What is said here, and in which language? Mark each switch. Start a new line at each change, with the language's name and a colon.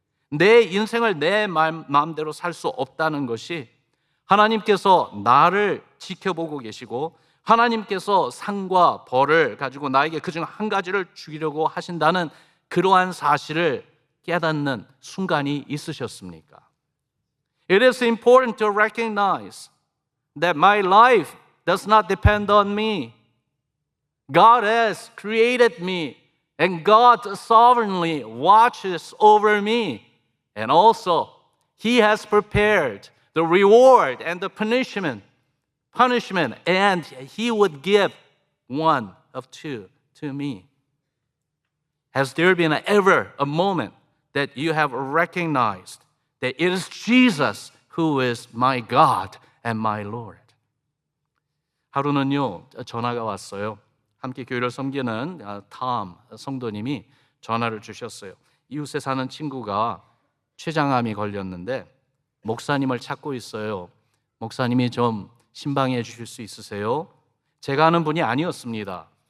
Korean: 내 인생을 내 마음대로 살 수 없다는 것이 하나님께서 나를 지켜보고 계시고 하나님께서 상과 벌을 가지고 나에게 그중 한 가지를 주려고 하신다는 그러한 사실을 깨닫는 순간이 있으셨습니까?
English: It is important to recognize that my life does not depend on me. God has created me and God sovereignly watches over me. And also, He has prepared the reward and the punishment, and He would give one of two to me. Has there been ever a moment that you have recognized that it is Jesus who is my God and my Lord?
Korean: 하루는요, 전화가 왔어요. 함께 교회를 섬기는 탐 성도님이 전화를 주셨어요. 이웃에 사는 친구가 췌장암이 걸렸는데 목사님을 찾고 있어요. 목사님이 좀 신방해 주실 수 있으세요? 제가 아는 분이 아니었습니다.